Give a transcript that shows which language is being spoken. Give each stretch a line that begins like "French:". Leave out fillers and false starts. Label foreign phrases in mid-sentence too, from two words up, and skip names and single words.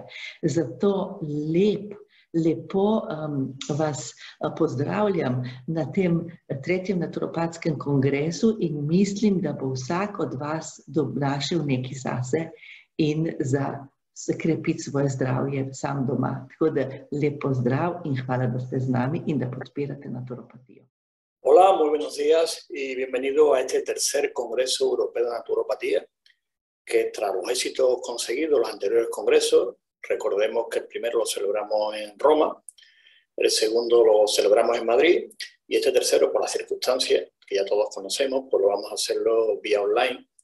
Slovenian: Zato lepo vas pozdravljam na tem 3. naturopatskem kongresu in mislim, da bo vsak od vas našel nekaj zase in za krepiti svoje zdravje sam doma. Tako da lep pozdrav in hvala, da ste z nami in da podpirate naturopatijo.
Spanish: Hola, muy buenos días y bienvenido a este tercer Congreso Europeo de Naturopatía, que tras los éxitos conseguidos en los anteriores congresos, recordemos que el primero lo celebramos en Roma, el segundo lo celebramos en Madrid y este tercero, por las circunstancias que ya todos conocemos, pues lo vamos a hacerlo vía online,